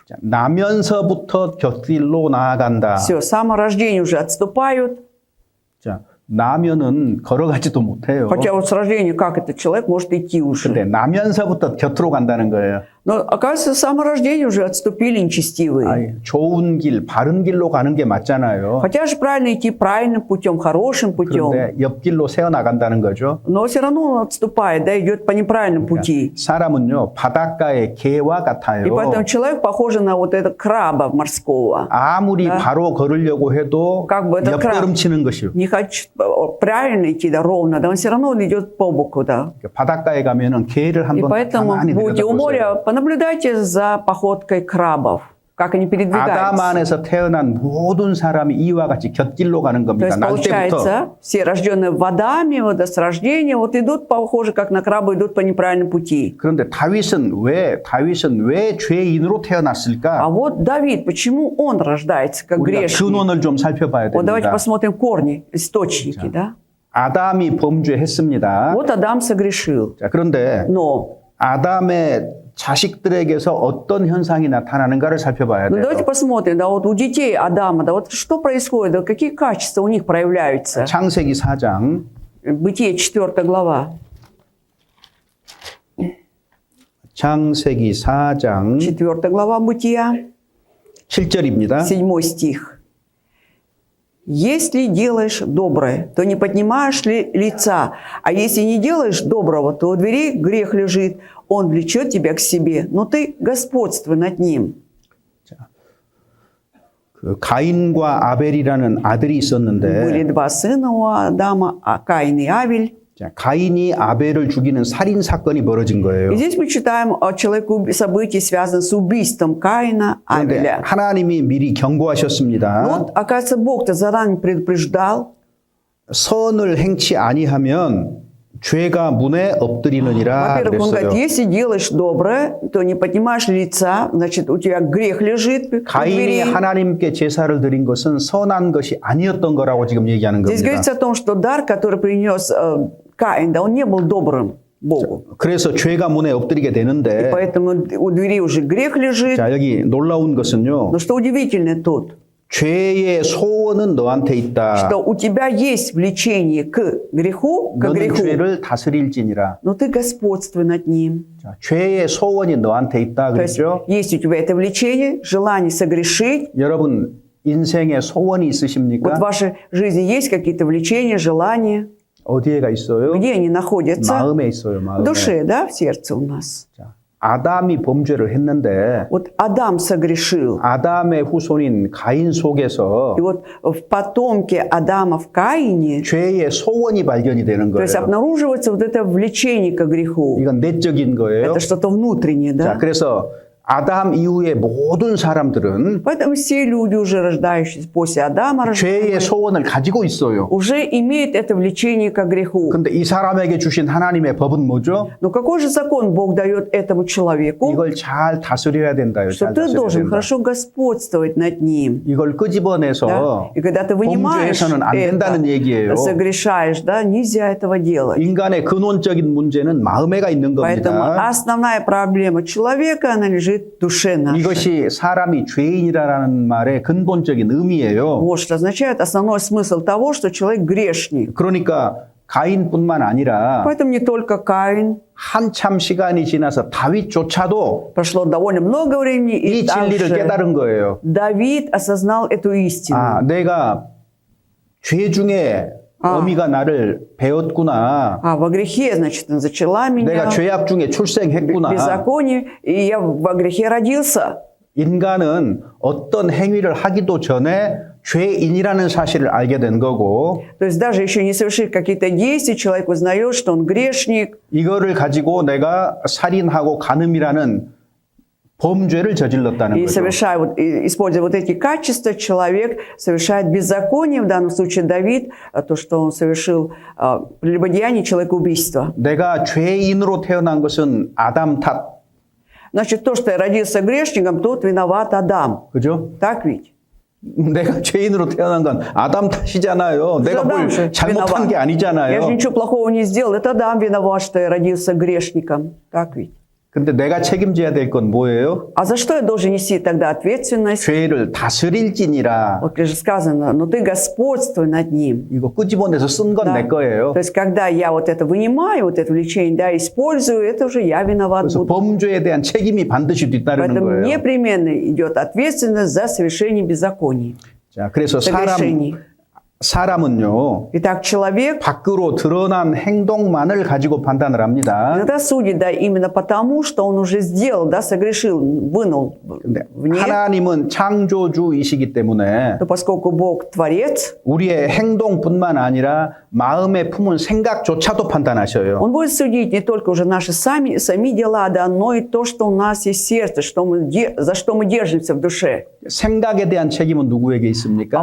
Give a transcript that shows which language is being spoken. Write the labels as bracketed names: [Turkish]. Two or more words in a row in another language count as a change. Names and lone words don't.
[Korean] 자, 나면서부터 곁길로 나아간다. [Russian] Все, с самого рождения уже отступают. [Korean] 자, 나면은 걸어가지도 못해요. [Russian] Хотя вот с рождения как этот человек может идти уже. [Korean] 근데 나면서부터 곁으로 간다는 거예요. [Russian] Но, оказывается, с самого рождения уже отступили нечестивые. [Korean] 아이, 좋은 길, 바른 길로 가는 게 맞잖아요. [Russian] Хотя же правильно идти правильным путем, хорошим путем. [Korean] 그런데 옆길로 새어 на간다는 거죠. [Russian] Но все равно он отступает, да, идет по неправильному пути. [Korean] 사람은요, 바닷가의 개와 같아요. [Russian] И поэтому человек похож на вот этого краба морского. [Korean] 아무리 바로 걸으려고 해도 [Russian] Как бы этот краб [Korean] 옆걸음치는 것이요. [Russian] не хочет правильно идти, да, ровно, да, он все равно он идет по боку, да. [Korean] 바닷가에 가면은 개를 [Russian] И [Korean] 한번 [Russian] поэтому [Korean] 가만히 [Russian] будете у [Korean] 들여다보세요. [Russian] моря, понаблюдайте за походкой крабов, как они [Korean] 아담 [Russian] передвигаются. [Korean] 안에서 태어난 모든 사람이 이와 같이 곁길로 가는 [Russian] То [Korean] 겁니다. [Russian] есть, [Korean] 날 때부터. [Russian] получается, все рожденные водами, вот с рождения, вот идут, похоже, как на крабы, идут по неправильному пути. [Korean] 그런데 다윗은 왜 죄인으로 [Russian] А [Korean] 태어났을까? [Russian] вот Давид, почему он рождается как [Korean] 우리가 [Russian] грешник? [Korean] 근원을 좀 살펴봐야 [Russian] Вот давайте [Korean] 됩니다. [Russian] посмотрим корни, источники, да? [Korean] 아담이 범죄했습니다. [Russian] Вот Адам согрешил. [Korean] 자, 그런데 [Russian] Но [Korean] 아담의 자식들에게서 어떤 현상이 나타나는가를 살펴봐야 [Russian] ну, [Korean] 돼요. [Russian] давайте посмотрим, да, вот у детей Адама, да, вот что происходит, да, какие качества у них проявляются. [Korean] 창세기 4장 [Russian] Бытие 4 глава, [Korean] 창세기 4장 [Russian] 4 глава Бытия, [Korean] 7절입니다. [Russian] 7 стих. «Если делаешь доброе, то не поднимаешь ли лица, а если не делаешь доброго, то у дверей грех лежит, он влечет тебя к себе, но ты господствуй над ним». [Korean] 그 가인과 아벨이라는 아들이 [Russian] Были [Korean] 있었는데 [Russian] два сына у Адама, Каин и Авель. [Korean] 자, 가인이 아벨을 죽이는 살인 사건이 벌어진 거예요. [Russian] И здесь мы читаем о человеке, событии, связанном с убийством Каина, [Korean] 그런데 [Russian] Авеля. [Korean] 하나님이 미리 경고하셨습니다. [Russian] Вот, оказывается, Бог-то заранее предупреждал. [Korean] 선을 행치 아니하면 죄가 문에 엎드리느니라 [Russian] Во-первых, он [Korean] 그랬어요. [Russian] говорит, если делаешь доброе, то не поднимаешь лица, значит, у тебя грех лежит у [Korean] 가인이 [Russian] двери. [Korean] 하나님께 제사를 드린 것은 선한 것이 아니었던 거라고 지금 얘기하는 [Russian] Здесь [Korean] 겁니다. [Russian] говорится о том, что дар, который принес Каин, да, он не был добрым Богу. [Korean] 그래서 죄가 문에 엎드리게 되는데 [Russian] Поэтому у двери уже грех лежит. [Korean] 자, 여기 놀라운 것은요. [Russian] Но что удивительно тут, [Korean] 죄의 소원은 너한테 있다. [Russian] что у тебя есть влечение к греху, [Korean] 너는 죄를 다스릴지니라. [Russian] но ты господствуй над ним. [Korean] 자, 죄의 소원이 너한테 있다 [Russian] То есть [Korean] 그랬죠? [Russian] есть у тебя это влечение, желание согрешить. [Korean] 여러분 인생에 소원이 [Russian] Вот [Korean] 있으십니까? [Russian] в вашей жизни есть какие-то влечения, желания. [Korean] 어디에가 있어요? [Russian] Где они находятся? [Korean] 마음에 있어요. [Russian] В [Korean] 마음에. [Russian] душе, да, в сердце у нас. [Korean] 자, 아담이 범죄를 했는데 [Russian] Вот Адам согрешил. [Korean] 아담의 후손인 가인 속에서 [Russian] И вот в потомке Адама в Каине, [Korean] 죄의 소원이 발견이 되는 [Russian] то есть [Korean] 거예요. [Russian] обнаруживается вот это влечение к греху. [Korean] 이건 내적인 거예요. [Russian] Это что-то внутреннее, [Korean] 자, [Russian] да? [Korean] 그래서 아담 이후의 모든 사람들은 [Russian] Поэтому все люди, уже рождающиеся после Адама, [Korean] 죄의 소원을 가지고 있어요. [Russian] уже имеют это влечение к греху. [Korean] 근데 이 사람에게 주신 하나님의 법은 뭐죠? [Russian] Но какой же закон Бог дает этому человеку? [Korean] 이걸 잘 다스려야 된다요. [Russian] Что [Korean] 잘 [Russian] ты [Korean] 다스려야 [Russian] должен [Korean] 된다. [Russian] хорошо господствовать над ним. [Korean] 이걸 [Russian] Да? [Korean] 끄집어내서 [Russian] И когда ты вынимаешь [Korean] 범죄해서는 안 된다는 얘기예요. [Russian] это, согрешаешь, да, нельзя этого делать. [Korean] 인간의 근원적인 문제는 마음에가 있는 [Russian] Поэтому [Korean] 겁니다. [Russian] основная проблема человека, она лежит в душе нашей. [Korean] 이것이 사람이 죄인이라는 말의 근본적인 의미예요. [Russian] Вот что означает основной смысл того, что человек грешник. [Korean] 그러니까 가인뿐만 아니라 [Russian] Поэтому не только Каин, [Korean] 한참 시간이 지나서 다윗조차도 [Russian] прошло довольно много времени, [Korean] 이 [Russian] и [Korean] 진리를 [Russian] также [Korean] 깨달은 거예요. [Russian] Давид осознал эту истину. [Korean] 아, 내가 죄 중에 어미가 나를 배웠구나. [Russian] Во грехе, значит, она зачала меня, [Korean] 내가 죄악 중에 [Russian] в [Korean] 출생했구나. [Russian] беззаконии, и я во грехе родился. [Korean] 인간은 어떤 행위를 하기도 전에 죄인이라는 사실을 알게 된 거고 [Russian] То есть даже еще не совершив какие-то действия, человек узнает, что он грешник, [Korean] 이거를 가지고 내가 살인하고 간음이라는 범죄를 저질렀다는 [Russian] и [Korean] 거죠. [Russian] совершая, вот, используя вот эти качества, человек совершает беззаконие, в данном случае Давид, то, что он совершил прелюбодеяние, человекоубийство. [Korean] 내가 죄인으로 태어난 것은 아담 탓. [Russian] Значит, то, что я родился грешником, тут виноват Адам. [Korean] 그죠? [Russian] Так ведь? [Korean] 내가 죄인으로 태어난 건 아담 탓이잖아요. 내가 [Russian] Адам [Korean] 뭘 [Russian] же [Korean] 잘못한 게 [Russian] Я же [Korean] 아니잖아요. [Russian] ничего плохого не сделал. Это Адам виноват, что я родился грешником. Так ведь? [Korean] 근데 내가 책임져야 될 건 뭐예요? [Russian] А за что я должен нести тогда ответственность? [Korean] 죄를 다스릴지니라. [Russian] Вот же сказано, но ты господствуй над ним. [Korean] 이거 끄집어내서 쓴 건 내 [Russian] Да. [Korean] 거예요. [Russian] То есть, когда я вот это вынимаю, вот это влечение, да, использую, это уже я виноват [Korean] 그래서 [Russian] буду. [Korean] 범죄에 대한 책임이 반드시 뒤따르는 [Russian] Поэтому [Korean] 거예요. [Russian] непременно идет ответственность за совершение беззаконий. [Korean] 자, 그래서 [Russian] согрешений. [Korean] 사람은요, [Russian] Итак, человек [Korean] 밖으로 드러난 행동만을 가지고 판단을 합니다. [Russian] иногда судит, да, именно потому, что он уже сделал, да, согрешил, вынул [Korean] 근데 [Russian] вне, [Korean] 하나님은 창조주이시기 때문에 [Russian] то поскольку Бог творец, [Korean] 우리의 행동뿐만 아니라 마음에 품은 생각조차도 판단하셔요. [Russian] Он будет судить не только уже наши сами дела, да, но и то, что у нас есть сердце, что за что мы держимся в душе. [Korean] 생각에 대한 책임은 누구에게 [Russian] А [Korean] 있습니까?